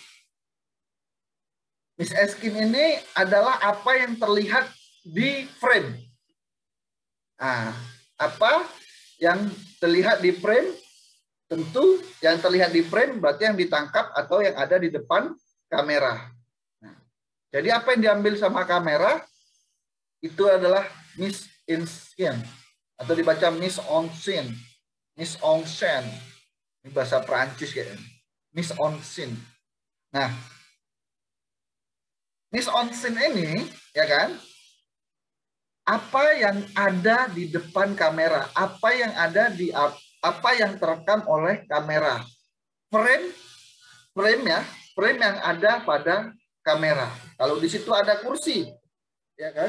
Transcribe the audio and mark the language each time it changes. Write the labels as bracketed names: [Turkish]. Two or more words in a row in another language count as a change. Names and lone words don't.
[Indonesian] Miss and Skin ini adalah apa yang terlihat di frame. Nah, apa yang terlihat di frame? Tentu yang terlihat di frame berarti yang ditangkap atau yang ada di depan kamera. Nah, jadi apa yang diambil sama kamera itu adalah [French] mise en scène [Indonesian] atau dibaca [French] mise en scène. Mise en scène. [Indonesian] Ini bahasa Perancis kayaknya. [French] Mise en scène. Nah, mise en scène [Indonesian] ini, ya kan? Apa yang ada di depan kamera, apa yang ada di apa yang terekam oleh kamera. Frame ya, frame yang ada pada kamera. Kalau di situ ada kursi, ya kan?